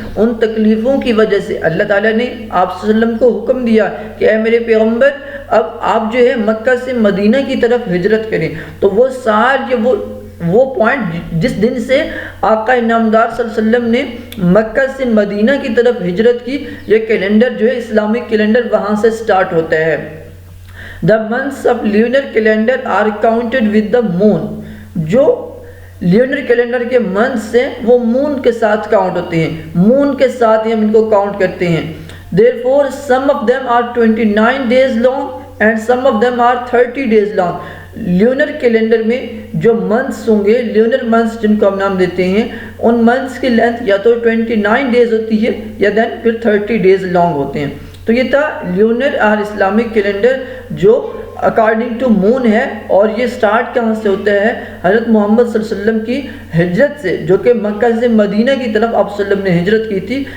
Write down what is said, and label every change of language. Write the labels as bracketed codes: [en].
[ur] ان تکلیفوں کی وجہ سے اللہ تعالیٰ نے آپ صلی اللہ علیہ وسلم کو حکم دیا کہ اے میرے پیغمبر, اب آپ جو ہے مکہ سے مدینہ کی طرف ہجرت کریں. تو وہ سال وہ پوائنٹ جس دن سے آقا نامدار صلی اللہ علیہ وسلم نے مکہ سے مدینہ کی طرف ہجرت کی, یہ کیلنڈر جو ہے اسلامک کیلنڈر وہاں سے سٹارٹ ہوتا ہے. [en] The months of lunar calendar are counted with the moon. [ur] جو لیونر کیلنڈر کے منتھس ہیں وہ مون کے ساتھ کاؤنٹ ہوتے ہیں, مون کے ساتھ ہی ہم ان کو کاؤنٹ کرتے ہیں. [en] Therefore some of them are 29 days long and some of them are 30 days long. [ur] Lunar calendar میں جو منتھس ہوں گے, لیونر منتھس جن کو ہم نام دیتے ہیں, ان منتھس کی لینتھ یا تو 29 ڈیز ہوتی ہے یا دین پھر 30 ڈیز لانگ ہوتے ہیں. تو یہ تھا لیونر اور اسلامک کیلنڈر جو [en] according to moon [ur] ہے, اور یہ سٹارٹ کہاں سے ہوتا ہے؟ حضرت محمد صلی اللہ علیہ وسلم کی ہجرت سے, جو کہ مکہ سے مدینہ کی طرف آپ صلی اللہ علیہ وسلم نے ہجرت کی تھی.